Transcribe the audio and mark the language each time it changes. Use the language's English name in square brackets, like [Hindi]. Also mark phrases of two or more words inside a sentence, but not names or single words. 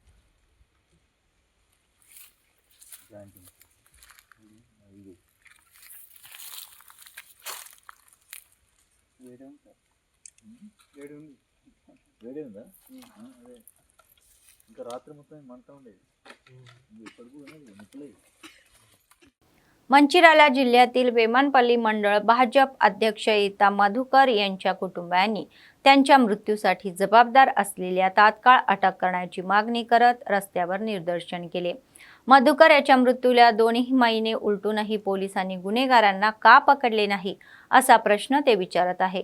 [Telugu] జాయింట్ ఇది వేరే ఉంటారు వేరే ఉందా అదే ఇంకా రాత్రి మొత్తం మంట ఉండేది ఇప్పుడు కూడా నిప్పులే. [Marathi] मंचिराला जिल्ह्यातील वेमनपल्ली मंडळ भाजप अध्यक्ष ईता मधुकर यांच्या कुटुंबियांनी त्यांच्या मृत्यूसाठी जबाबदार असलेल्या तात्काळ अटक करण्याची मागणी करत रस्त्यावर निदर्शन केले. मधुकर याच्या मृत्यूला 2 महिने उलटूनही पोलिसांनी गुन्हेगारांना का पकडले नाही असा प्रश्न ते विचारत आहे.